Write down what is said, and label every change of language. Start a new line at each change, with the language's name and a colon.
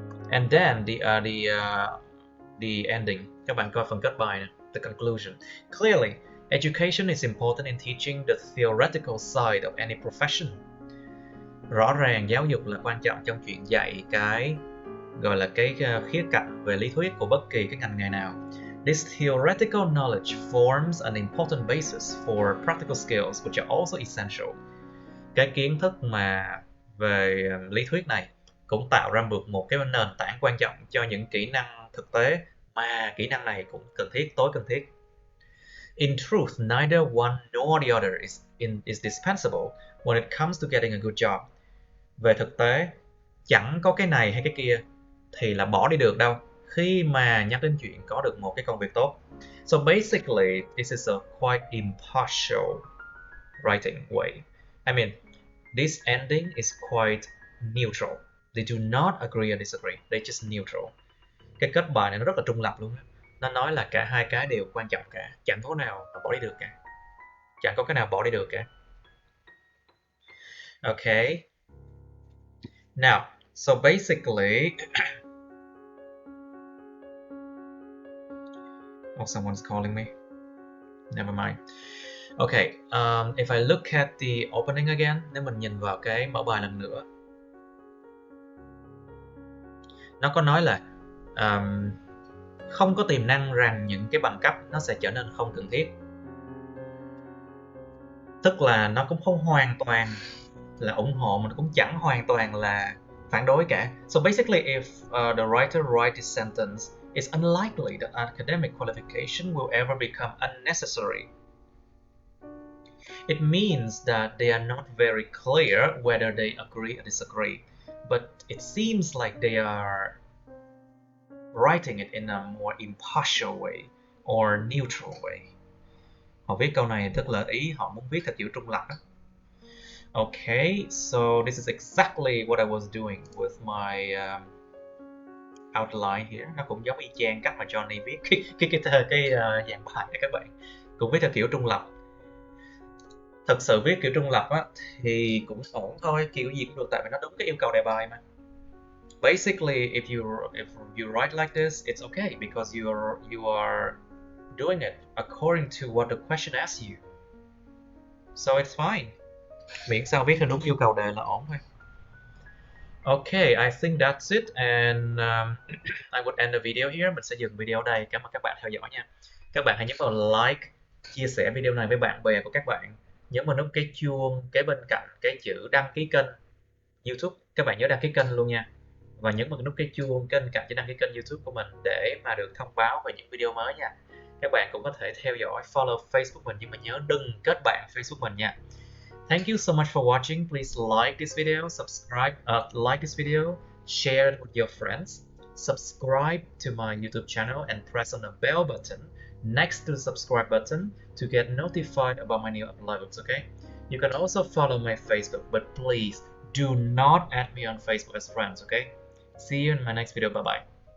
English: And then the ending.
Vietnamese: Các bạn coi phần kết bài nè,
English: the conclusion. Clearly, education is important in teaching the theoretical side of any profession.
Vietnamese: Rõ ràng giáo dục là quan trọng trong chuyện dạy cái gọi là cái khía cạnh về lý thuyết của bất kỳ cái ngành nghề nào.
English: This theoretical knowledge forms an important basis for practical skills which are also essential.
Vietnamese: Cái kiến thức mà về lý thuyết này cũng tạo ra được một cái nền tảng quan trọng cho những kỹ năng thực tế mà kỹ năng này cũng cần thiết, tối cần thiết.
English: In truth, neither one nor the other is dispensable when it comes to getting a good job.
Vietnamese: Về thực tế, chẳng có cái này hay cái kia thì là bỏ đi được đâu khi mà nhắc đến chuyện có được một cái công việc tốt.
English: So basically, this is a quite impartial writing way. I mean, this ending is quite neutral. They do not agree or disagree. They're just neutral.
Vietnamese: Cái kết bài này nó rất là trung lập luôn. Nó nói là cả hai cái đều quan trọng cả. Chẳng có nào mà bỏ đi được cả. Chẳng có cái nào bỏ đi được cả.
English: Okay. Now, so basically... Oh, someone's calling me. Never mind. Okay, if I look at the opening again,
Vietnamese: nếu mình nhìn vào cái mở bài lần nữa, nó có nói là không có tiềm năng rằng những cái bằng cấp nó sẽ trở nên không cần thiết. Tức là nó cũng không hoàn toàn là ủng hộ, mà nó cũng chẳng hoàn toàn là phản đối cả.
English: So basically, if the writer writes this sentence, it's unlikely that academic qualification will ever become unnecessary. It means that they are not very clear whether they agree or disagree, but it seems like they are writing it in a more impartial way or neutral way.
Vietnamese: Họ viết câu này tức là ý họ muốn viết theo kiểu trung lập.
English: Okay, so this is exactly what I was doing with my outline here.
Vietnamese: Nó cũng giống y chang cách mà Johnny viết cái dạng bài này các bạn. Cũng viết theo kiểu trung lập. Thật sự viết kiểu trung lập á, thì cũng ổn thôi, kiểu gì cũng được tại vì nó đúng cái yêu cầu đề bài mà.
English: Basically, if you write like this, it's okay because you are doing it according to what the question asks you. So it's fine.
Vietnamese: Miễn sao viết theo đúng yêu cầu đề là ổn thôi.
English: Okay, I think that's it, and I would end the video here.
Vietnamese: Mình sẽ dừng video ở đây. Cảm ơn các bạn theo dõi nha. Các bạn hãy nhấn vào like, chia sẻ video này với bạn bè của các bạn. Nhấn vào nút cái chuông kế bên cạnh cái chữ đăng ký kênh YouTube. Các bạn nhớ đăng ký kênh luôn nha. Và nhấn vào nút cái chuông kế bên cạnh chữ đăng ký kênh YouTube của mình để mà được thông báo về những video mới nha. Các bạn cũng có thể theo dõi, follow Facebook mình, nhưng mà nhớ đừng kết bạn Facebook mình nha.
English: Thank you so much for watching. Please like this video, subscribe, like this video, share it with your friends. Subscribe to my YouTube channel and press on the bell button next to the subscribe button to get notified about my new uploads, okay? You can also follow my Facebook, but please do not add me on Facebook as friends, okay? See you in my next video. Bye-bye.